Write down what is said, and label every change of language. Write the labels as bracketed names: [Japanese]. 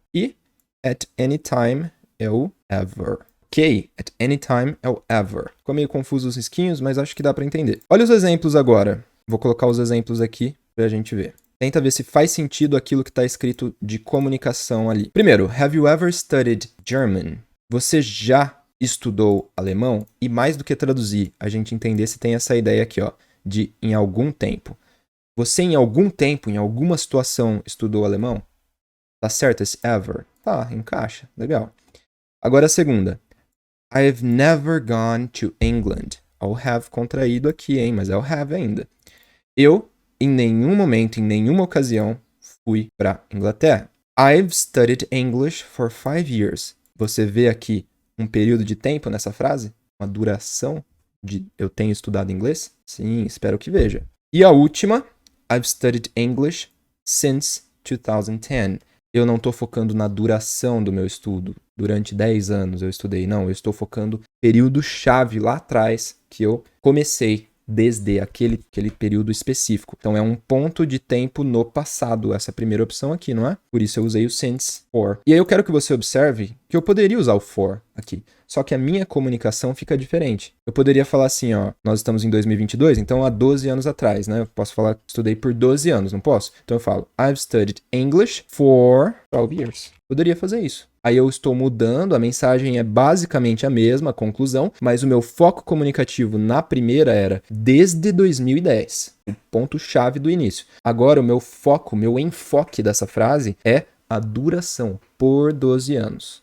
[English] E at any time [Portuguese] é o [English] ever. Ok, at any time [Portuguese] é o [English] ever. [Portuguese] Ficou meio confuso os risquinhos, mas acho que dá para entender. Olha os exemplos agora. Vou colocar os exemplos aqui pra gente ver. Tenta ver se faz sentido aquilo que está escrito de comunicação ali. [English] Primeiro, have you ever studied German? [Portuguese] Você já estudou alemão? E mais do que traduzir, a gente entender se tem essa ideia aqui, ó, de em algum tempo. Você em algum tempo, em alguma situação, estudou alemão? Tá certo esse ever? Tá, encaixa. Legal. Agora a segunda. [English] I've never gone to England. [Portuguese] O have contraído aqui, hein? Mas é o have ainda. Eu, em nenhum momento, em nenhuma ocasião, fui para Inglaterra. [English] I've studied English for 5 years. [Portuguese] Você vê aqui um período de tempo nessa frase? Uma duração de eu tenho estudado inglês? Sim, espero que veja. E a última. [English] I've studied English since 2010. [Portuguese] Eu não estou focando na duração do meu estudo. Durante 10 anos eu estudei. Não, eu estou focando no período-chave lá atrás que eu comecei desde aquele período específico. Então é um ponto de tempo no passado, essa primeira opção aqui, não é? Por isso eu usei o since for. E aí eu quero que você observe que eu poderia usar o for aqui. Só que a minha comunicação fica diferente. Eu poderia falar assim, ó, nós estamos em 2022, então há 12 anos atrás, né? Eu posso falar que estudei por 12 anos, não posso? Então eu falo, [English] I've studied English for 12 years. [Portuguese] Poderia fazer isso. Aí eu estou mudando, a mensagem é basicamente a mesma, a conclusão, mas o meu foco comunicativo na primeira era desde 2010, o ponto-chave do início. Agora o meu foco, o meu enfoque dessa frase é a duração, por 12 anos.